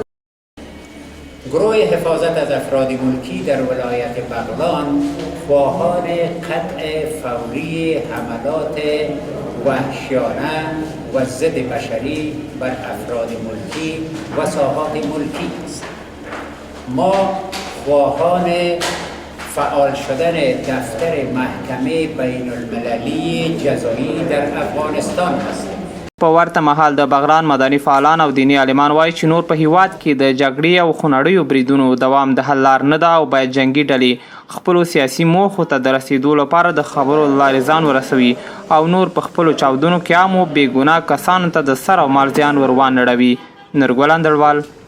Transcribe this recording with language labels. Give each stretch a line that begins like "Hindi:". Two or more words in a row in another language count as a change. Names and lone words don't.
Persian: گروه حفاظت از افراد ملکی در ولایت بغلان خواهان قطع فوری حملات وحشیانه و ضد بشری بر افراد ملکی و ساحات ملکی است. ما خواهان فعال شدن دفتر محکمه بین المللی جزایی در افغانستان هستیم.
Pashto: په ورته مهال د بغلان مدني فعالان او دیني عالمان وایي چې نور په هیواد کې د جګړې او خونړیو بریدونو دوام د حل لار نه ده او باید جنګي ډلې خپلو سیاسي موخو ته د رسیدو لپاره د خبرو له لارې ځان ورسوي او نور په خپلو چاودنو کې عامو بې ګناه کسانو ته د سر او مال زیان ور وانه اړوي.